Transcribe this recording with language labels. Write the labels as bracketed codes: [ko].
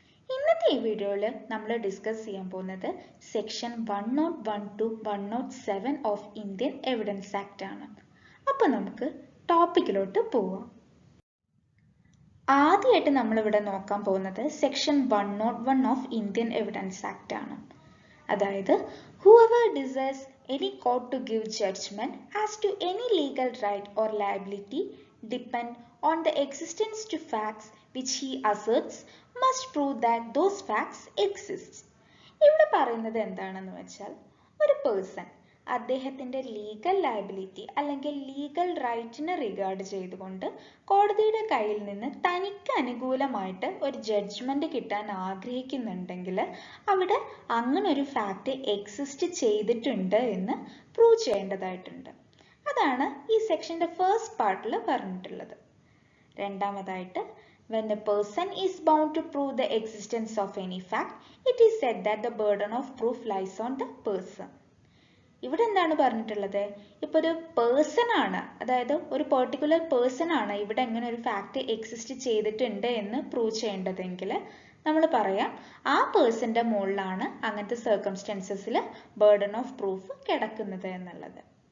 [ml] ഇന്നത്തെ ഈ വീഡിയോയിൽ നമ്മൾ ഡിസ്കസ് ചെയ്യാൻ പോകുന്നത് section 101 to 107 of Indian evidence act ആണ്. അപ്പോൾ നമുക്ക് ടോപ്പിക്കിലോട്ട് പോവാം. ആദ്യമായിട്ട് നമ്മളിവിടെ നോക്കാൻ പോകുന്നത് section 101 of Indian evidence act ആണ്. [en] അതായത് whoever desires any court to give judgment as to any legal right or liability depend on the existence to facts which he asserts must prove that those facts exist. [ml] ഇവിടെ പറയുന്നത് എന്താണെന്ന് വെച്ചാൽ ഒരു person അദ്ദേഹത്തിന്റെ legal liability അല്ലെങ്കിൽ legal റൈറ്റിനെ regard ചെയ്തുകൊണ്ട് കോടതിയുടെ കയ്യിൽ നിന്ന് തനിക്ക് അനുകൂലമായിട്ട് ഒരു ജഡ്ജ്മെന്റ് കിട്ടാൻ ആഗ്രഹിക്കുന്നുണ്ടെങ്കിൽ അവിടെ അങ്ങനെ ഒരു ഫാക്റ്റ് എക്സിസ്റ്റ് ചെയ്തിട്ടുണ്ട് എന്ന് പ്രൂവ് ചെയ്യേണ്ടതായിട്ടുണ്ട്. അതാണ് ഈ സെക്ഷന്റെ ഫസ്റ്റ് പാർട്ടിൽ പറഞ്ഞിട്ടുള്ളത്. [en] രണ്ടാമതായിട്ട് when a person is bound to prove the existence of any fact, it is said that the burden of proof lies on the person. [ml] ഇവിടെ എന്താണ് പറഞ്ഞിട്ടുള്ളത്? ഇപ്പൊ ഒരു പേഴ്സൺ ആണ്, അതായത് ഒരു പെർട്ടിക്കുലർ പേഴ്സൺ ആണ് ഇവിടെ എങ്ങനെ ഒരു ഫാക്റ്റ് എക്സിസ്റ്റ് ചെയ്തിട്ടുണ്ട് എന്ന് പ്രൂവ് ചെയ്യേണ്ടതെങ്കിൽ നമ്മൾ പറയാം ആ പേഴ്സന്റെ മുകളിലാണ് അങ്ങനത്തെ സർക്കംസ്റ്റൻസസിൽ ബർഡൻ ഓഫ് പ്രൂഫ് കിടക്കുന്നത് എന്നുള്ളത്.